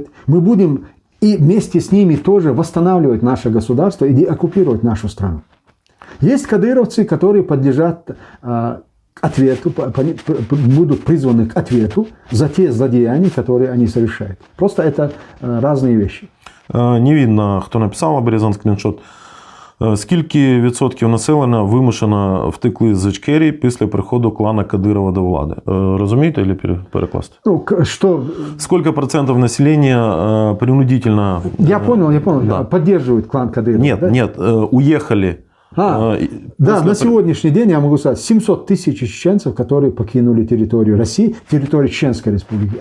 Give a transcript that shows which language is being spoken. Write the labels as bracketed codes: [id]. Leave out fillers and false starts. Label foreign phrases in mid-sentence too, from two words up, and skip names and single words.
[ru] Мы будем и вместе с ними тоже восстанавливать наше государство и деоккупировать нашу страну. Есть кадыровцы, которые подлежат ответу, будут призваны к ответу за те злодеяния, которые они совершают. Просто это разные вещи. [uk] Не видно, хто написав або скріншот. Скільки відсотків населення вимушено втекли з Ічкерії після приходу клана Кадирова до влади? Розумієте, или перекласти? [ru] Ну, что... Сколько процентов населения принудительно... Я понял, да. Поддерживают клан Кадырова. Нет, уехали. Да, на сегодняшний день я могу сказать, 700 тысяч чеченцев, которые покинули территорию России, территорию Чеченской Республики.